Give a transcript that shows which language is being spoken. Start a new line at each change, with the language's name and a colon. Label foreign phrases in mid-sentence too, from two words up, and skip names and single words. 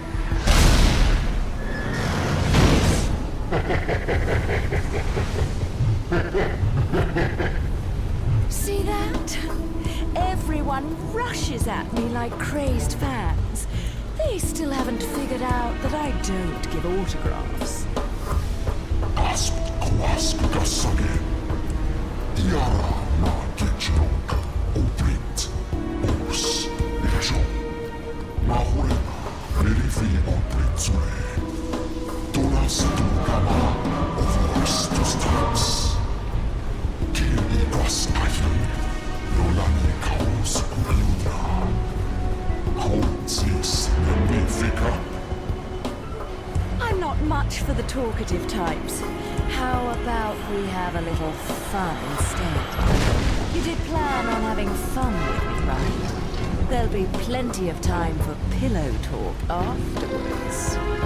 English: See that? Everyone rushes at me like crazed fans. They still haven't figured out that I don't give autographs. Tiara na Gechiro, Oprint, Os, Ejo, Mahorena, Verifi Opritsure, Tolas Tukama, Overstus Tax, Kirigas Ahi, Yolani Kaos Uluna, Kaunsis Nebifika. I'm not much for the talkative types. How about we have a little fun instead? You did plan on having fun with me, right? There'll be plenty of time for pillow talk afterwards.